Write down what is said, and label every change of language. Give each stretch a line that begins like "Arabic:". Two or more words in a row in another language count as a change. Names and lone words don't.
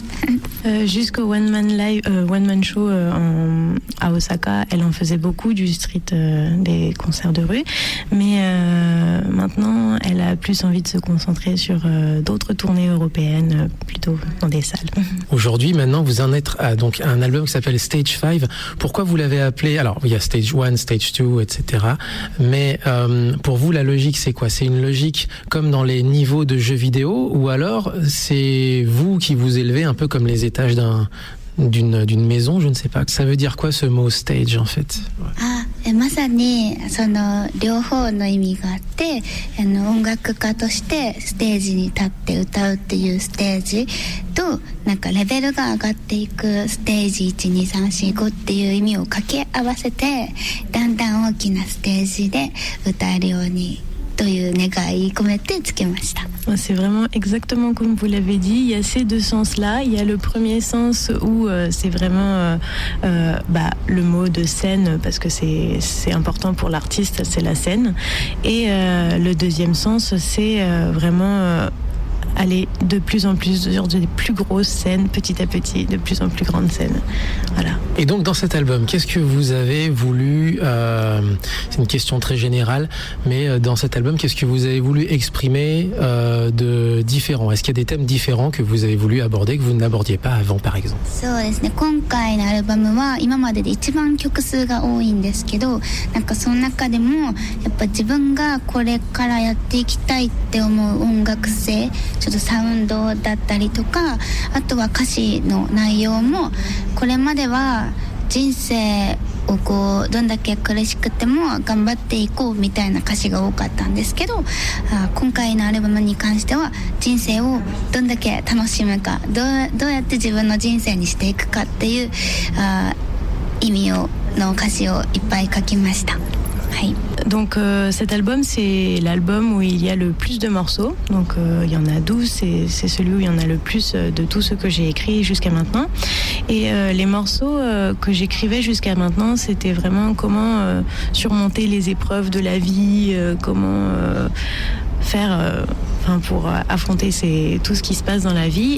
French: Jusqu'au
English: one man show
French: à Osaka, elle en faisait beaucoup du street, des concerts de rue, mais maintenant elle a plus envie de se concentrer sur d'autres tournées européennes, plutôt dans des salles. Aujourd'hui, maintenant, vous en êtes à donc un album qui s'appelle Stage 5. Pourquoi vous l'avez appelé? Alors, il y a Stage 1, Stage 2, etc. Mais pour vous, la logique, c'est quoi? C'est une logique comme dans les niveaux de jeux vidéo, ou alors c'est vous qui vous élevez un peu comme les étages d'une maison, je ne sais pas. Ça veut dire quoi ce mot stage en fait?
Japanese: まさにその両方の意味があって、音楽家としてステージに立って歌うっていうステージと、なんかレベルが上がっていくステージ12345っていう意味を掛け合わせて、だんだん大きなステージで歌えるようにという願い込めてつけました。
French: C'est vraiment exactement comme vous l'avez dit. Il y a ces deux sens-là. Il y a le premier sens où c'est vraiment le mot de scène, parce que c'est important pour l'artiste, c'est la scène. Et le deuxième sens, c'est vraiment aller de plus en plus sur des plus grosses scènes, petit à petit, de plus en plus grandes scènes. Voilà. Et donc dans cet album, qu'est-ce que vous avez voulu, c'est une question très générale, mais dans cet album, qu'est-ce que vous avez voulu exprimer de différent? Est-ce qu'il y a des thèmes différents que vous avez voulu aborder, que vous n'abordiez pas avant, par exemple?
Japanese: そうですね、今回のアルバムは今までで一番曲数が多いんですけど、なんかその中でもやっぱ自分がこれからやっていきたいって思う音楽性、ちょっとサウンドだったりとか、あとは歌詞の内容もこれまでは人生をこうどんだけ苦しくても頑張っていこうみたいな歌詞が多かったんですけど、今回のアルバムに関しては人生をどんだけ楽しむか、どうやって自分の人生にしていくかっていう意味の歌詞をいっぱい書きました。
French: Donc cet album, c'est l'album où il y a le plus de morceaux. Donc il y en a 12, c'est celui où il y en a le plus de tout ce que j'ai écrit jusqu'à maintenant. Et les morceaux que j'écrivais jusqu'à maintenant, c'était vraiment comment surmonter les épreuves de la vie, comment faire pour affronter tout ce qui se passe dans la vie.